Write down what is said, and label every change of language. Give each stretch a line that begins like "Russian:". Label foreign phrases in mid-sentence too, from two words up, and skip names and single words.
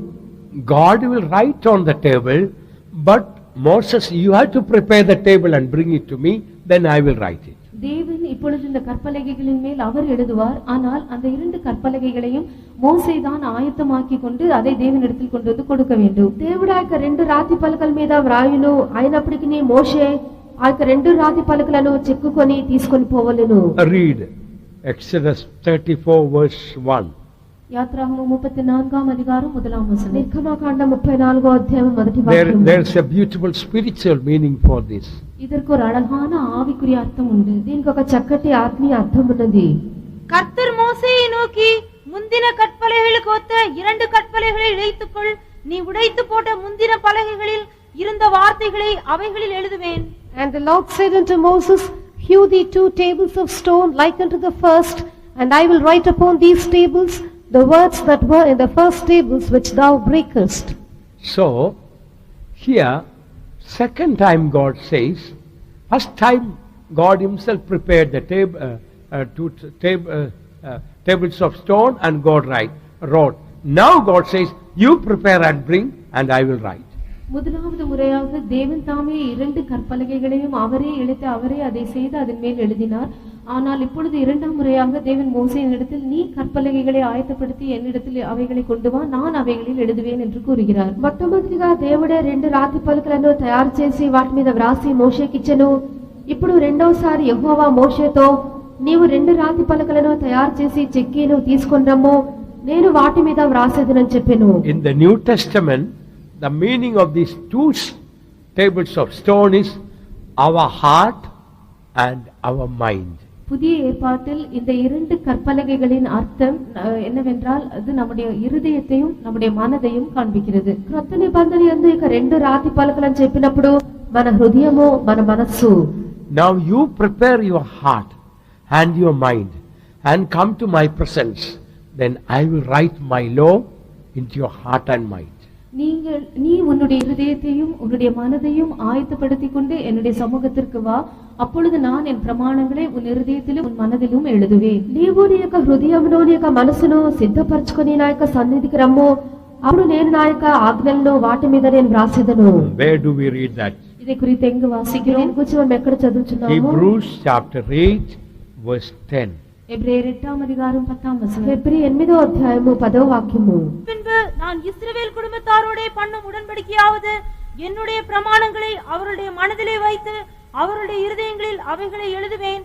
English: God will write on the table, but Moses, you have to prepare the table and bring it to me, then I will write it.
Tamil: தேவன் இப்பொழுது இந்த கற்பலகைகளின் மேல் அவர் எழுதுவார். ஆனால் அந்த 2 கற்பலகைகளையும் மோசே தான் ஆயத்தமாக்கி கொண்டு அதை தேவனிடத்தில் கொண்டு வந்து கொடுக்க வேண்டும்.
Telugu: దేవుడు ఆ యొక్క 2 రాతి పలకల మీద వ్రాయును, అయినప్పటికీ మోషే ఆ యొక్క 2 రాతి పలకలను చెక్కుకొని తీసుకొని పోవలెను.
English: Read Exodus 34 verse 1.
Telugu: యాత్రాగమం 34వ అధ్యాయం మొదటి వచనం. నిర్గమకాండం 34వ అధ్యాయం మొదటి వాక్యం.
English: There is a beautiful spiritual meaning for this.
Tamil: இதற்கு ஒரு அழகான ஆவிக்குரிய அர்த்தம் உண்டு.
Telugu: దీనికి ఒక చక్కటి ఆత్మీయ అర్థం ఉన్నది.
Tamil: கர்த்தர் மோசேயை நோக்கி, முந்தின கற்பலகைகளுக்கு ஒத்த 2 கற்பலகைகளை இழைத்துக்கொள், நீ உடைத்து போட்ட முந்தின பலகைகளில் இருந்த வார்த்தைகளை அவைகளில் எழுதுவேன்.
English: And the Lord said unto Moses, hew thee 2 tables of stone like unto the first, and I will write upon these tables the words that were in the first tables which thou breakest. So here second time God says, first time God himself prepared the tables of stone and God wrote. Now God says, you prepare and bring and I will write.
Tamil: முதலாவது முறையாக தேவன் தாமே 2 கற்பலகைகளையும் அவரே இழைத்து அவரே அதை செய்து அதன் மேல் எழுதினார். ஆனால் இப்பொழுது இரண்டாம் முறையாக தேவன் மோசேயினிடத்தில் நீ கற்பலகைகளை ஆயத்தப்படுத்தி என்னிடத்தில் அவைகளை கொண்டு வா, நான் அவைகளில் எழுதுவேன் என்று கூறுகிறார்.
Telugu: మొట్టమొదటిగా దేవుడే 2 రాతి పలకలను తయారు చేసి వాటి మీద వ్రాసి మోషేకి ఇచ్చెను. ఇప్పుడు రెండోసారి యెహోవా మోషేతో నీవు 2 రాతి పలకలను తయారు చేసి చెక్కి నువ్వు తీసుకొని రమ్ము, నేను వాటి మీద వ్రాసేదనని చెప్పెను.
English: In the New Testament, the meaning of these 2 tables of stone is our heart and our mind.
Tamil: புதிய ஏற்பாட்டில் இந்த 2 கற்பலகைகளின் அர்த்தம் என்னவென்றால் அது நம்முடைய இருதயத்தையும் நம்முடைய மனதையும் காண்பிக்கிறது.
Telugu: క్రొత్త నిబంధన యందు ఇక 2 రాతి పలకలను చెప్పినప్పుడు మన హృదయము మన మనస్సు.
English: Now you prepare your heart and your mind and come to my presence, then I will write my law into your heart and mind.
Tamil: நீ உன்னுடைய இருதயத்தையும் உன்னுடைய மனதையும் ஆயத்தப்படுத்திக் கொண்டு என்னுடைய சமூகத்திற்கு வா, அப்பொழுது நான் என் பிரமாணங்களை உன் இருதயத்திலும் உன் மனதிலும் எழுதுவேன்.
Telugu: నీవు నీ యొక్క హృదయమును నీ యొక్క మనసును సిద్ధపరచుకొని నా యొక్క సన్నిధికి రమ్ము, అప్పుడు నేను నా యొక్క ఆజ్ఞలను వాటి మీద నేను వ్రాసేదను.
English: Where do we read that?
Tamil: இதை குறித்து எங்கு வாசிக்கிறோம்?
Telugu: దీని గురించి మనం ఎక్కడ చదువుతున్నాము?
English: Hebrews chapter 8 verse 10.
Tamil: எபிரேயர் 8వ அதிகாரம் 10వ வசனம்.
Telugu: ఫిబ్రవరి 8వ అధ్యాయము 10వ వాక్యము.
Tamil: பின்பு நான் இஸ்ரவேல் குடும்பத்தாரோடே பண்ணும் உடன்படிக்கையாவது என்னுடைய பிரமாணங்களை அவருடைய மனதிலே வைத்து அவருடைய இருதயங்களில் அவைகளை எழுதுவேன்.